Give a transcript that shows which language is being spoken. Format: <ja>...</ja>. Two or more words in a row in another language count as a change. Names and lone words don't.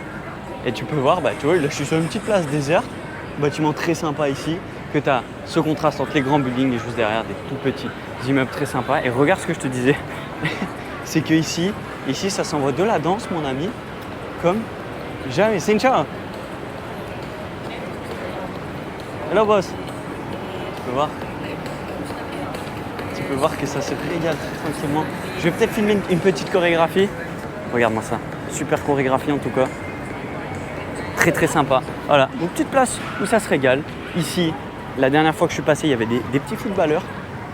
<fr>Et tu peux voir, tu vois, là, je suis sur une petite place déserte. Bâtiment très sympa ici, que tu as ce contraste entre les grands buildings et juste derrière des tout petits immeubles très sympas. Et regarde ce que je te disais, c'est que ici ça s'envoie de la danse, mon ami, comme jamais.</fr> <vi>Xin chào.</vi> <en>Hello boss.</en> <fr>Tu peux voir que ça se régale tranquillement. Je vais peut-être filmer une petite chorégraphie. Regarde-moi ça, super chorégraphie en tout cas. Très très sympa. Voilà, une petite place où ça se régale. Ici, la dernière fois que je suis passé, il y avait des petits footballeurs.</fr>